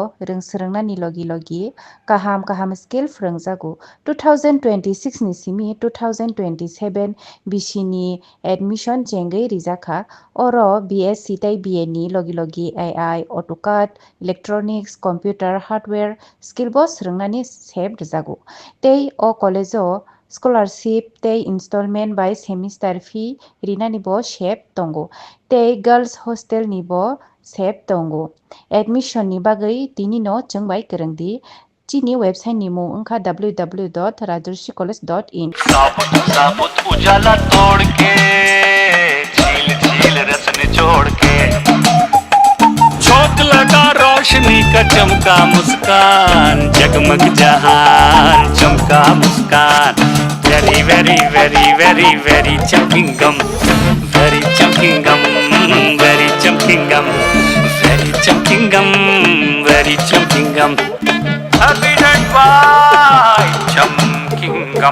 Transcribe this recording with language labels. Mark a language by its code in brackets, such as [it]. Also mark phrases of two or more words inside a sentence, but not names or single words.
[trp] rungsrungna ni logi kaham skill frungjago 2026 ni simi 2027 bishini admission jengai rijaka oro BSc tai BA ni logi [en] AI AutoCAD electronics computer hardware skill [trp] bo srungnani sep rijago tei o college o scholarship tei installment [en] by semester fee [trp] rina ni bo shep tongo tei [en] girls hostel [trp] ni bo shep tongo admission ni bagai tini no chungbai kerengdi chini website ni mung ungkha www.rajarsicollege.in [hi] साबुत उजाला तोड़ के झील रस निचोड़ के झोंक लगा रोशनी का चमका मुस्कान जगमग जहान चमका मुस्कान [en] very very very very very [hi] चमकिंग गम वेरी चमकिंग गम वेरी चमकिंग गम वेरी चमकिंग गम वेरी चमकिंग गम [en] happy bye [hi] चमकिंग गम